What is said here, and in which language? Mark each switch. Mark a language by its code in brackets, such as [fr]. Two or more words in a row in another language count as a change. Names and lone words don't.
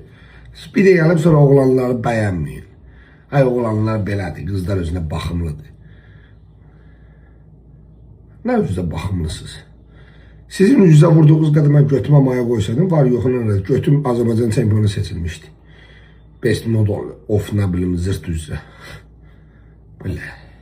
[az] Bir de gəlib sonra oğlanları bəyənməyin. Ay oğlanlar belədir, qızlar özünə baxımlıdır. Nə özünə baxımlısınız? Sizin üzünüzə vurduğunuz qədər mən götümə maya qoysaydım, var yoxuna götüm Azərbaycan çempionu seçilmişdi. [en] Best model, [az] of nə bilim, zırt üzrə. Belə.